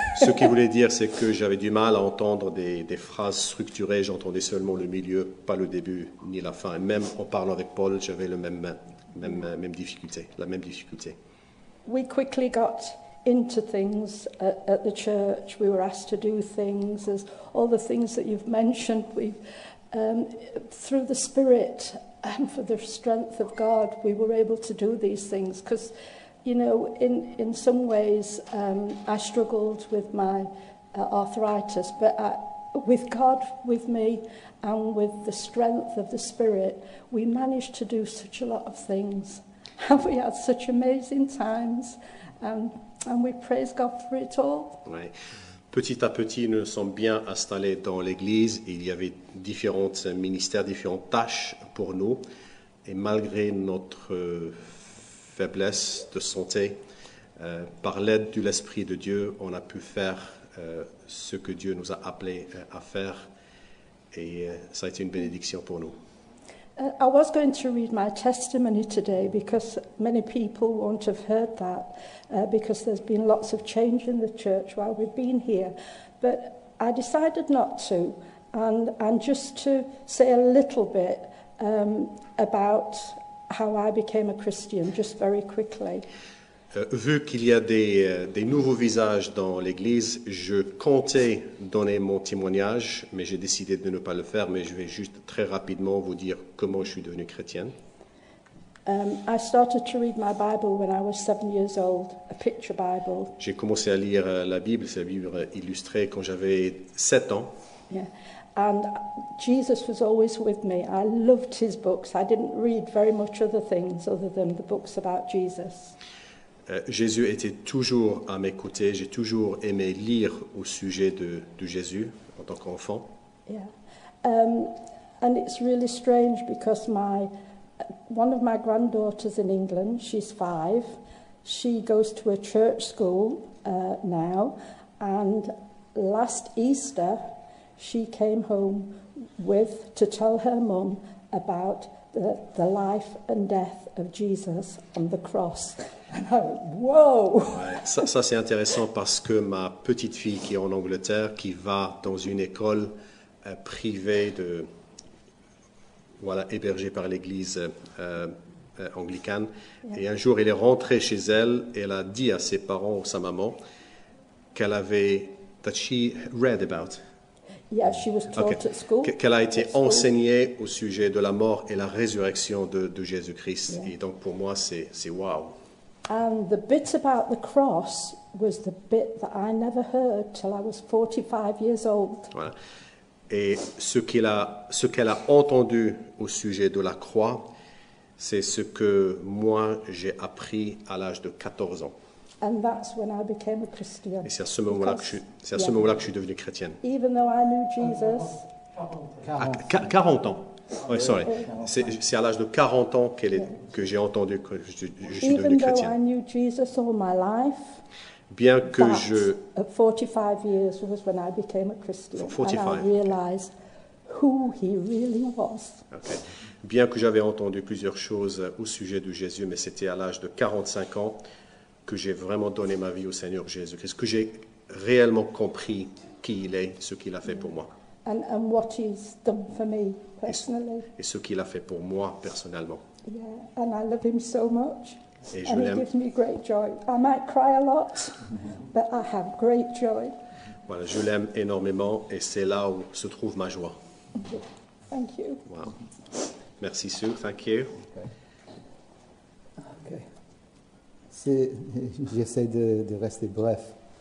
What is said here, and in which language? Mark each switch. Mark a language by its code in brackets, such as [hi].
[fr] Ce qu'il voulait dire, c'est que j'avais du mal à entendre des phrases structurées. J'entendais seulement le milieu, pas le début ni la fin. Et même en parlant avec Paul, j'avais la même difficulté. [en] We quickly got into things at the church. We were asked to do things. There's all the things that you've mentioned. Through the Spirit and for the strength of God, we were able to do these things. Because, you know, in some ways, I struggled with my arthritis, but with God with me and with the strength of the Spirit, we managed to do such a lot of things. And we had such amazing times, and we praise God for it all. [fr] Ouais. Petit à petit, nous nous sommes bien installés dans l'Église. Il y avait différents ministères, différentes tâches pour nous. Et malgré notre faiblesse de santé, par l'aide de l'Esprit de Dieu, on a pu faire ce que Dieu nous a appelés à faire. Et ça a été une bénédiction pour nous. [en] I was going to read my testimony today because many people won't have heard that because there's been lots of change in the church while we've been here. But I decided not to, and just to say a little bit about how I became a Christian, just very quickly. [fr] Vu qu'il y a des nouveaux visages dans l'Église, je comptais donner mon témoignage, mais j'ai décidé de ne pas le faire, mais je vais juste très rapidement vous dire comment je suis devenu chrétienne. [en] I started to read my Bible when I was 7 years old, a picture Bible. [fr] J'ai commencé à lire la Bible, c'est la Bible illustrée, quand j'avais 7 ans. [en] Yeah. And Jesus was always with me. I loved his books. I didn't read very much other things other than the books about Jesus. [fr] Jésus était toujours à mes côtés. J'ai toujours aimé lire au sujet de Jésus en tant qu'enfant. [en] Yeah. And it's really strange because one of my granddaughters in England, she's 5, she goes to a church school now, and last Easter she came home with to tell her mum about the life and death of Jesus on the cross. And I went, whoa! [fr] Ouais, ça c'est intéressant parce que ma petite fille qui est en Angleterre, qui va dans une école privée hébergée par l'église anglicane, et un jour elle est rentrée chez elle et elle a dit à ses parents ou sa maman qu'elle avait [en] that she read about. Yeah, she was taught at school. [fr] Qu'elle a été enseignée au sujet de la mort et la résurrection de Jésus-Christ. Yeah. Et donc pour moi c'est wow. [en] And the bit about the cross was the bit that I never heard till I was 45 years old. [fr] Voilà. Et ce qu'elle a entendu au sujet de la croix, c'est ce que moi j'ai appris à l'âge de 14 ans. [en] And that's when I became a Christian. [fr] Et c'est à ce moment-là que je suis devenu chrétienne. [en] Even though I knew Jesus. [fr] 40 ans. Oui, sorry. C'est à l'âge de 40 ans que j'ai entendu que je suis devenu chrétien. [en] Even though I knew Jesus all my life. [fr] Bien que [en] at 45 years was when I became a Christian. 45. And I realized who he really was. Okay. [fr] Bien que j'avais entendu plusieurs choses au sujet de Jésus, mais c'était à l'âge de 45 ans que j'ai vraiment donné ma vie au Seigneur Jésus-Christ, que j'ai réellement compris qui il est, ce qu'il a fait pour moi. [en] And what he's done for me personally. [fr] Et ce qu'il a fait pour moi personnellement. [en] Yeah, and I love him so much. [fr] Et je [en] and [fr] l'aime. [en] He gives me great joy. I might cry a lot, but I have great joy. [fr] Voilà, je l'aime énormément et c'est là où se trouve ma joie. [en] Thank you. [fr] Wow. Merci Sue, [en] thank you. [fr] Okay. J'essaie de rester bref.